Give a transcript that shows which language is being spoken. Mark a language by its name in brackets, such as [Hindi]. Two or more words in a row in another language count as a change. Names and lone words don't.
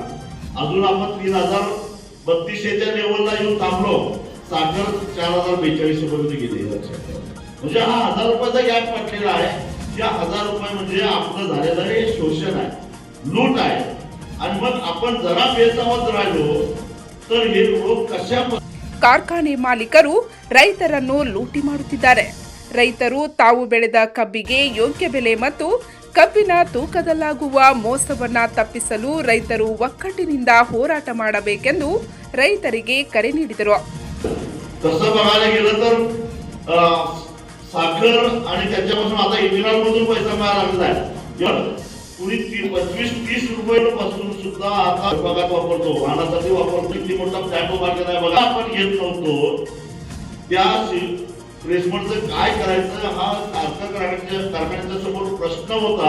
[Marathi] अजून आपण 3032च्या लेवलला येऊन थांबलो. साखर 4042 पर्यंत गेली. म्हणजे हा 1000 रुपयाचा गॅप पडलेला आहे. या 1000 रुपये म्हणजे आपलं झालेलं हे शोषण आहे, लूट आहे. आणि मग आपण जरा बेसावध राहिलो तर हे लोक कशा [Kannada] ಕಾರ್ಖಾನೆ ಮಾಲೀಕರು ರೈತರನ್ನು ಲೂಟಿ ಮಾಡುತ್ತಿದ್ದಾರೆ. ರೈತರು ತಾವು ಬೆಳೆದ ಕಬ್ಬಿಗೆ ಯೋಗ್ಯ ಬೆಲೆ ಮತ್ತು ಕಬ್ಬಿನ ತೂಕದಲ್ಲಾಗುವ ಮೋಸವನ್ನ ತಪ್ಪಿಸಲು ರೈತರು ಒಕ್ಕಟ್ಟಿನಿಂದ ಹೋರಾಟ ಮಾಡಬೇಕೆಂದು ರೈತರಿಗೆ ಕರೆ ನೀಡಿದರು. [Marathi] तसं बघायला गेलं तर साखर आणि त्याच्यापासून आता इथेनॉल मधून पैसा मिळायला लागला आहे. कुणी 25-30 रुपये पासून सुद्धा आता विभागात वापरतो, वाहनासाठी वापरतो. किती मोठा प्लॅटो मार्केट आहे बघा. आपण घेत नव्हतो त्या प्लेसमेंटचं काय करायचं हा कारखान्याच्या समोर प्रश्न होता.